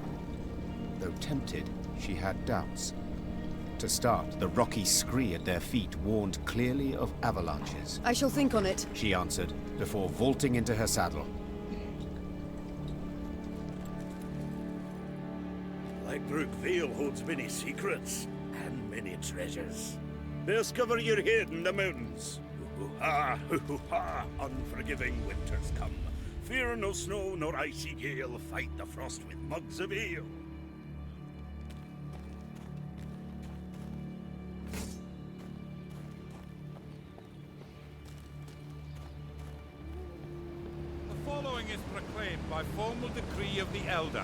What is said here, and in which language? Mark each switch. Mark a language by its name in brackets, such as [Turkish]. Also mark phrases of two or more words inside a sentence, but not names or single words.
[English] Though tempted, she had doubts. To start, the rocky scree at their feet warned clearly of avalanches. I shall think on it, she answered, before vaulting into her saddle. Blackbrook Vale holds many secrets and many treasures. Discover your head in the mountains. Hoo-hoo-ha, hoo-hoo-ha, unforgiving winters come. Fear no snow nor icy gale, fight the frost with mugs of ale. The following is proclaimed by formal decree of the Elder.